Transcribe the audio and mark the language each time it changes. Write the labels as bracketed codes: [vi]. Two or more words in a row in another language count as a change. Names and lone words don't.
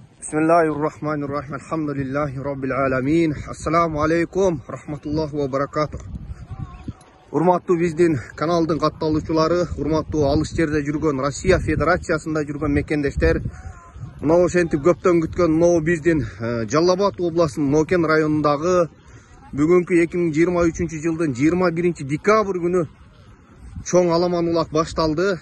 [ar] بسم الله الرحمن الرحيم. الحمد لله رب العالمين. السلام عليكم. رحمة الله وبركاته. [ky] Urmattуу биздин каналдын катталуучулары, урматтуу алыс жерде жүргөн Россия Федерациясында жүргөн мекендештер, мына ошентип көптөн күткөн мына биздин Жалал Абад областынын Нокен районундагы бүгүнкү 2023 жылдын 21 декабрь күнү чоң аламан улак башталды.